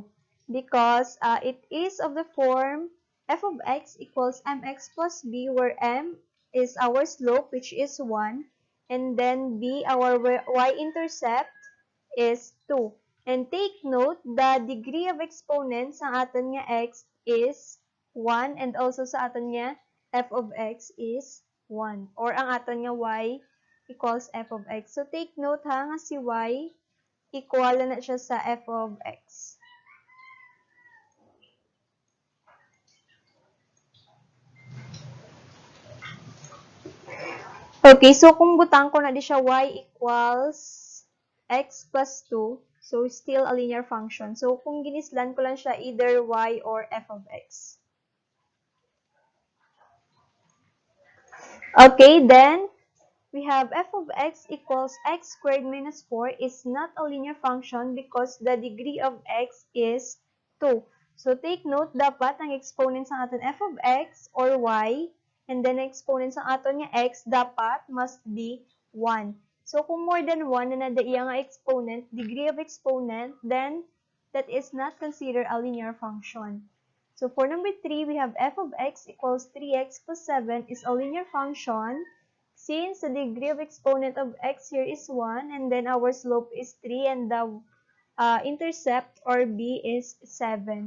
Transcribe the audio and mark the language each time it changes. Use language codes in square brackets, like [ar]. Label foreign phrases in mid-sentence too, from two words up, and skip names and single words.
[en] Because it is of the form f of x equals mx plus b, where m is our slope, which is 1, and then b, our y-intercept, is 2. And take note, the degree of exponent [hil] sa aton nga [en] x is 1, and also [hil] sa aton nga [en] f of x is 1. [hil] Or ang aton nga [en] y equals f of x. So take note [hil] ha, nga si y equal na siya sa [en] f of x. [hil] Okay, so kung butang ko na di siya [en] y equals x plus 2, so still a linear function. [hil] So kung ginislan ko lang siya [en] either y or f of x. Okay, then we have f of x equals x squared minus 4 is not a linear function because the degree of x is 2. So take note, [hil] dapat ang exponent sa aton [en] f of x or y, and then exponent [hil] sa aton nga x [en] dapat must be 1. So kung more than 1 [hil] na nadaiya nga [en] exponent, degree of exponent, then that is not considered a linear function. So for number 3, we have f of x equals 3x plus 7 is a linear function since the degree of exponent of x here is 1, and then our slope is 3, and the intercept or b is 7.